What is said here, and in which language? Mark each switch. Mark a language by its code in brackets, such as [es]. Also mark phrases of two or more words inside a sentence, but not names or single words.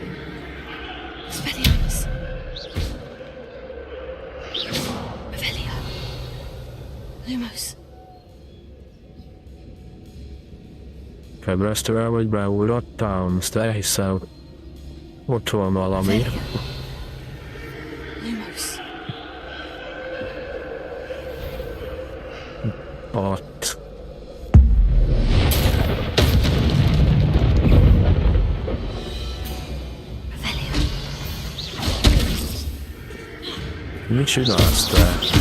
[hu] Spellions. Revelio. Lumos. Febresztően vagy beugrottam, azt elhiszem. Ott van valami. Lumos. Ott. Mit csinálsz te?